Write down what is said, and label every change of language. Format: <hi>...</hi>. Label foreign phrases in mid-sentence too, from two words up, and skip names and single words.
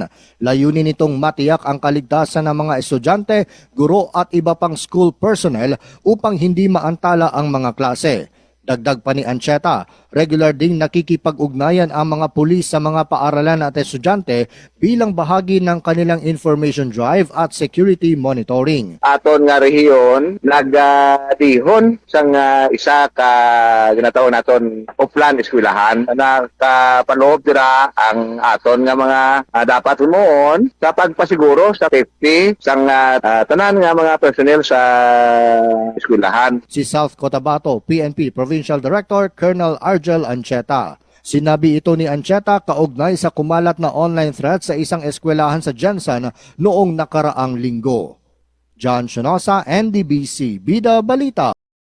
<tl>Layunin nitong matiyak ang kaligtasan ng mga estudyante, guro at iba pang</tl> <en>school personnel</en> <tl>upang hindi maantala ang mga klase. Dagdag pa ni Ancheta, regular ding nakikipag-ugnayan ang mga pulis sa mga paaralan at estudyante bilang bahagi ng kanilang</tl> <en>information drive</en> <tl>at</tl> <en>security monitoring.</en> <hil>Aton nga rehiyon nagdihon sang isa ka ginatawag naton Oplan Eskwelahan na kapaloob dira ang aton nga mga dapat himuon sa pagpasiguro sa safety sang tanan nga mga personnel sa eskwelahan.</hil> <tl>Si South Cotabato PNP Provincial Director Colonel Argel Ancheta. Sinabi ito ni Ancheta kaugnay sa kumalat na</tl> <en>online threat</en> <tl>sa isang eskwelahan sa Jensen noong nakaraang linggo. John Shonosa, NDBC, Bida Balita.</tl>